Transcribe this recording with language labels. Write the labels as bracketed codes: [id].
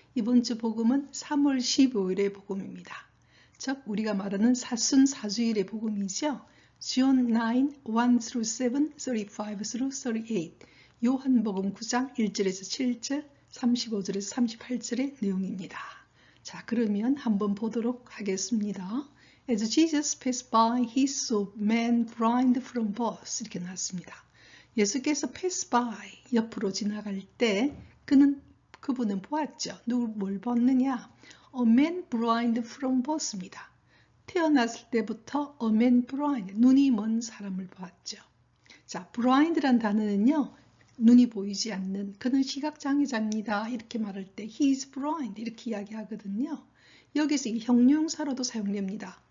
[ko] 이번 주 복음은 3월 15일의 복음입니다. 즉, 우리가 말하는 사순사주일의 복음이죠. John 9, 1-7, 35-38 요한복음 9장 1절에서 7절, 35절에서 38절의 내용입니다. 자, 그러면 한번 보도록 하겠습니다. [en] As Jesus passed by, he saw men blind from birth. [ko] 이렇게 나왔습니다. 예수께서 pass by, 옆으로 지나갈 때 그분은 보았죠. 뭘 봤느냐? [en] A man blind from birth [ko] 입니다. 태어났을 때부터 [en] a man blind, [ko] 눈이 먼 사람을 보았죠. 자, blind란 단어는요, 눈이 보이지 않는, 그는 시각장애자입니다. 이렇게 말할 때 [en] he is blind [ko] 이렇게 이야기하거든요. 여기서 이 형용사로도 사용됩니다.